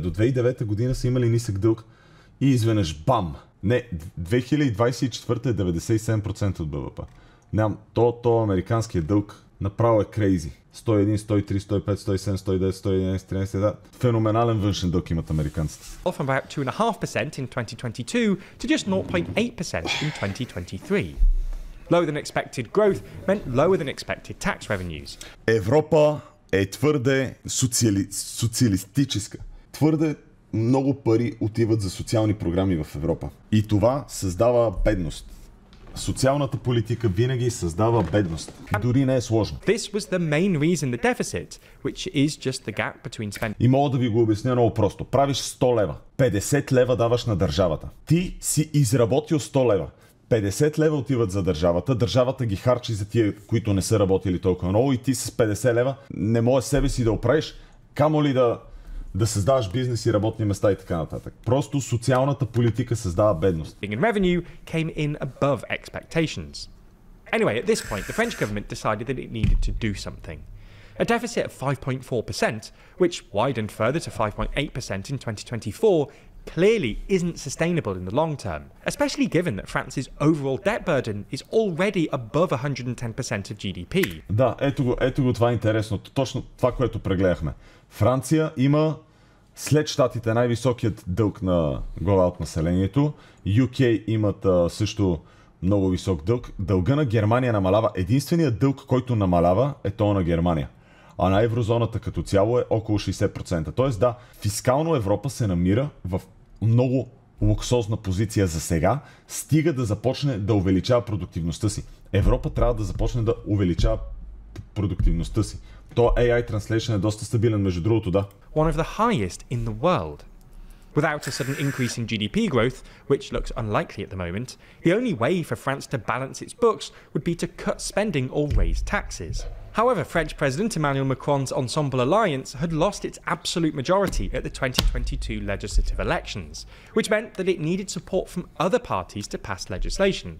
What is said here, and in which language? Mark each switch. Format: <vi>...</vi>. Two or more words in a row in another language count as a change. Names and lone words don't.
<bg>До 2009 година са имали нисък дълг и изведнъж бам! Не, 2024 е 97% от БВП. Нямам, то американският дълг направо е крейзи. 101, 103, 105, 107, 110, 111, 13, да. Феноменален външен дълг имат американците.</bg> <en>From about 2.5% in 2022 to just 0.8% in 2023. Lower than expected growth meant lower than expected tax revenues.</en> <bg>Европа е твърде социалистическа. Твърде много пари отиват за социални програми в Европа. И това създава бедност. Социалната политика винаги създава бедност. Дори не е сложно.</bg> <en>This was the main reason the deficit, which is just the gap between spending.</en> <bg>И мога да ви го обясня много просто. Правиш 100 лева. 50 лева даваш на държавата. Ти си изработил 100 лева. 50 лева отиват за държавата. Държавата ги харчи за тия, които не са работили толкова много и ти с 50 лева не можеш себе си да оправиш, камо ли да създаваш бизнес и работни места и така нататък. Просто социалната политика създава бедност.</bg> <en>Revenue came in above expectations. Anyway, at this point, the French government decided that it needed to do something. A deficit of 5.4%, which widened further to 5.8% in 2024, clearly isn't sustainable in the long term, especially given that France's overall debt burden is already above 110% of GDP.</en> <bg>Да, ето го това е интересното. Точно това, което прегледахме. Франция има след щатите най-високият дълг на глава от населението. UK имат също много висок дълг. Дълга на Германия намалява. Единственият дълг, който намалява, е то на Германия. А на еврозоната като цяло е около 60%. Тоест да, фискално Европа се намира в много луксозна позиция за сега, стига да започне да увеличава продуктивността си. Европа трябва да започне да увеличава продуктивността си. То</bg> <en>AI Translation</en> <bg>е доста стабилен, между другото, да.</bg> <en>One of the highest in the world. Without a sudden increase in GDP growth, which looks unlikely at the moment, the only way for France to balance its books would be to cut spending or raise taxes. However, French President Emmanuel Macron's Ensemble alliance had lost its absolute majority at the 2022 legislative elections, which meant that it needed support from other parties to pass legislation.</en>